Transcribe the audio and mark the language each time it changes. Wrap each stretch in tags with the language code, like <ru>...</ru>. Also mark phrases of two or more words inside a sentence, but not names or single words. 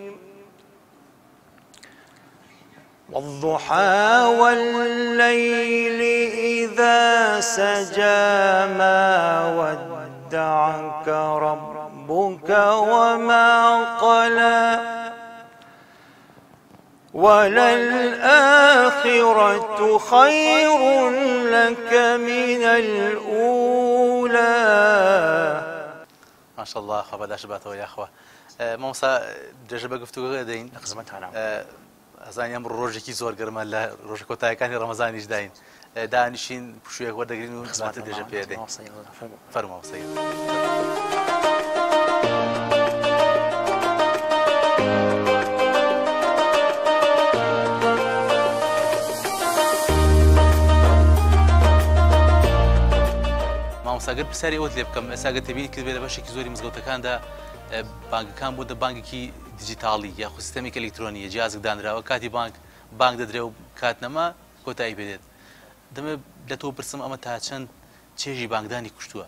<ar>والضحى والليل إذا سجى ما ودعك ربك وما قلى وللآخرة خير لك من الأولى. ما شاء الله</ar> <ckb>خبر داش باتەوە یاخوا مامۆستا درێژە بە گفتوگۆ دەین خزمەتانە ئەزانانی ئەم ڕۆژێکی زۆر گەرمە لە ڕۆژە کۆتاییەکانی ڕەمەزانیش داین دانیشین پشوویەک وەردەگرین و خزمەتە درێژە پێ دەین فەرموو سەید. مامۆستاگەر پرسیاری ئەوت لێ بکەم ئێستا گەر تەبینی کرد بێ لە بەشێکی زۆری مزگەوتەکاندا بانگەکان بوونە بانگێکی دیجیتاڵی یاخود سیستەمێکی ئەلکترۆنیە جیازێک دانراوە کاتی بانگ دەدرێ و کاتنەما کۆتایی پێدێت دەمێ لە تۆ پرسم ئەمە تا چەند چێژی بانگدانی کوشتووە؟</ckb>